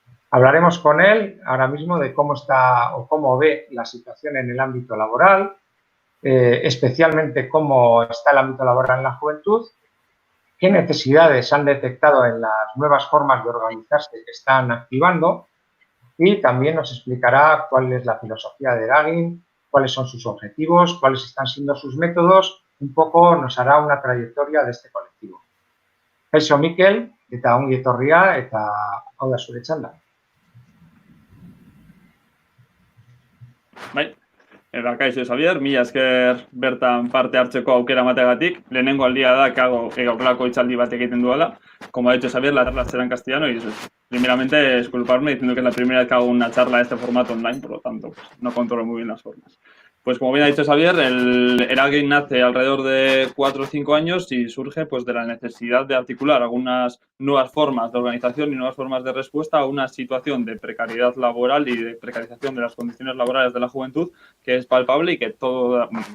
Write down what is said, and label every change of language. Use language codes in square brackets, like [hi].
[es] Hablaremos con él ahora mismo de cómo está o cómo ve la situación en el ámbito laboral, especialmente cómo está el ámbito laboral en la juventud, qué necesidades han detectado en las nuevas formas de organizarse que están activando y también nos explicará cuál es la filosofía de Eragin, cuáles son sus objetivos, cuáles están siendo sus métodos, un poco nos hará una trayectoria de este colectivo. [eu] Kaixo Mikel, eta ongi etorria eta hau da zure txanda. Bai, kaixo Xavier, mila esker bertan parte hartzeko aukera emateagatik. Lehenengo aldia da gaurlako hitzaldi bat egiten duela. [es] Como ha dicho Xavier, la charla será en castellano y primeramente disculparme diciendo que es la primera vez que hago una charla de este formato online, por lo tanto pues, no controlo muy bien las formas. Pues como bien ha dicho Xavier, el Eragin nace alrededor de 4 o 5 años y surge pues de la necesidad de articular algunas nuevas formas de organización y nuevas formas de respuesta a una situación de precariedad laboral y de precarización de las condiciones laborales de la juventud que es palpable y que toda